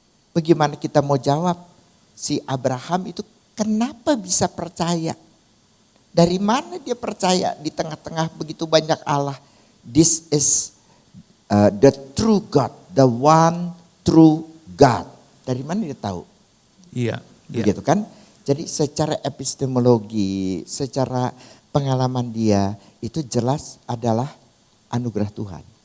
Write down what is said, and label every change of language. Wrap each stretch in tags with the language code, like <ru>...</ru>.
<id>Bagaimana kita mau jawab? Si Abraham itu kenapa bisa percaya? Dari mana dia percaya di tengah-tengah begitu banyak Allah?</id> <en>This is the true God, the one true God.</en> <id>Dari mana dia tahu? Iya. Begitu kan? Jadi secara epistemologi, secara pengalaman dia itu jelas adalah anugerah Tuhan.</id>